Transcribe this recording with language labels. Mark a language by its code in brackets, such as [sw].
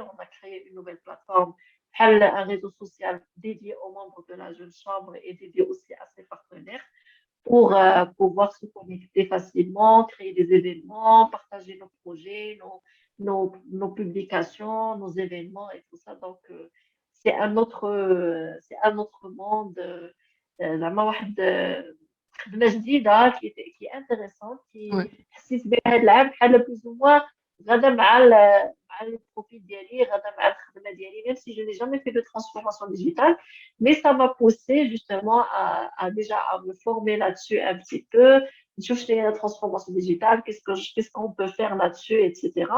[fr] On a créé une nouvelle plateforme un réseau social dédié aux membres de la jeune chambre et dédié aussi à ses partenaires pour pouvoir se connecter facilement, créer des événements, partager nos projets, nos publications, nos événements et tout ça. Donc, c'est un autre monde. [ar] زعما واحد خدمه جديده [fr] qui est intéressante Ouais. qui [ar] حسيت بها هذا العام بحال بلوز موا غادا مع البروفيل ديالي غادا مع الخدمه ديالي [fr] même si je n'ai jamais fait de transformation digitale mais ça m'a poussé justement à déjà à me former là-dessus un petit peu [ar] نشوف شنو هي [fr] la transformation digitale qu'est-ce qu'on peut faire là-dessus etc.